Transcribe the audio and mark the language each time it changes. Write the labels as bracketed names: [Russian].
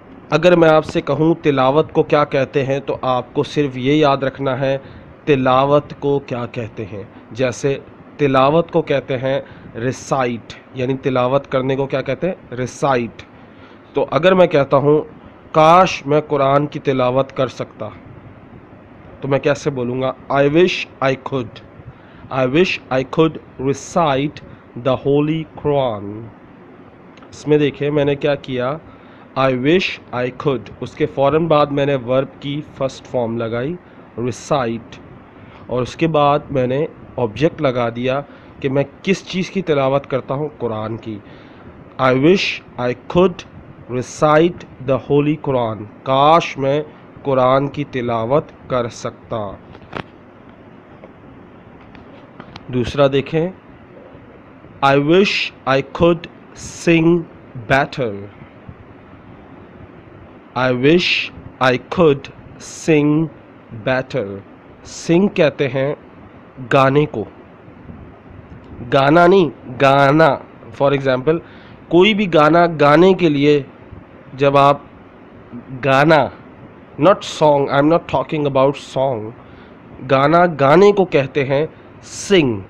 [Urdu] اگر میں آپ سے کہوں تلاوت کو کیا کہتے ہیں تو آپ کو صرف یہ یاد رکھنا ہے تلاوت کو کیا کہتے ہیں. جیسے تلاوت کو کہتے ہیں ریسائٹ، یعنی تلاوت کرنے کو کیا کہتے ہیں؟ ریسائٹ. تو اگر میں کہتا ہوں کاش میں قرآن کی تلاوت کر سکتا تو میں کیسے بولوں گا؟ [English] I wish I could. I wish I could recite the Holy Quran. [Urdu] اس میں دیکھیں میں نے کیا کیا، [English] I wish I could، [Urdu] اس کے فوراً بعد میں نے ورب کی فرسٹ فارم لگائی recite، اور اس کے بعد میں نے آبجیکٹ لگا دیا کہ میں کس چیز کی تلاوت کرتا ہوں؟ قرآن کی. [English] I wish I could recite the Holy Quran. [Urdu] کاش میں قرآن کی تلاوت کر سکتا. دوسرا دیکھیں [English] I wish I could sing better. I wish I could sing better. [Urdu] Sing کہتے ہیں گانے کو، گانا نہیں، گانا. فار ایگزامپل کوئی بھی گانا گانے کے لیے جب آپ گانا، [English] not song, I am not talking about song, [Urdu] گانا گانے کو کہتے ہیں سنگ.